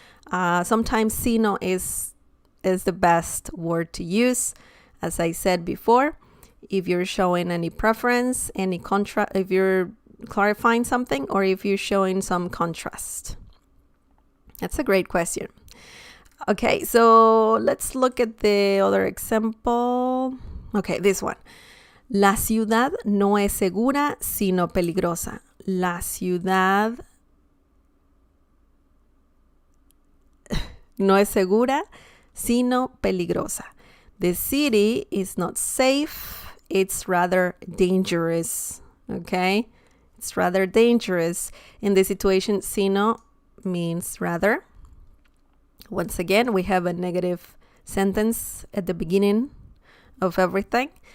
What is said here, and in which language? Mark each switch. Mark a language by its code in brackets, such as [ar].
[en] Sometimes sino is the best word to use, as I said before. If you're showing any preference, any contrast, if you're clarifying something, or if you're showing some contrast. That's a great question. Okay, so let's look at the other example. Okay, this one. [es] La ciudad no es segura, sino peligrosa. La ciudad no es segura, sino peligrosa. [en] The city is not safe, it's rather dangerous. Okay? It's rather dangerous. In this situation, sino means rather. Once again, we have a negative sentence at the beginning of everything.